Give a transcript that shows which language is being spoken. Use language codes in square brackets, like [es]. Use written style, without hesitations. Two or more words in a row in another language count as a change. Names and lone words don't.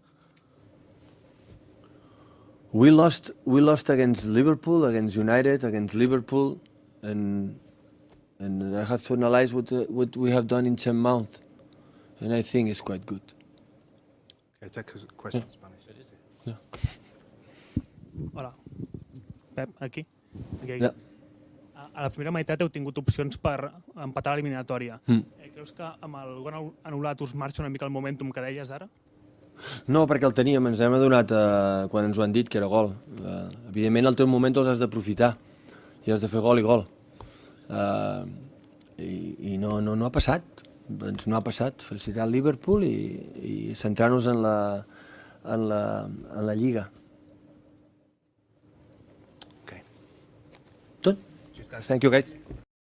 [en] We lost against Liverpool, against United, against Liverpool, and I have to analyze what we have done in 10 months, and I think it's quite good. Okay, take a question in Spanish. Yeah. [ca] Hola. Pep, aquí. [en] Yeah. [ca] A la primera meitat heu tingut opcions per empatar l'eliminatòria. Creus que amb el gol anul·lat us marxa una mica el momentum que deies ara? No, perquè el teníem, ens hem adonat quan ens ho han dit que era gol. Evidentment, el teu moment els has d'aprofitar i has de fer gol i gol. I no ha passat. Doncs no ha passat. Felicitar el Liverpool i centrar-nos en la Lliga. [en] Okay. [ca] Tot? [en] Cheers, guys. Thank you, guys.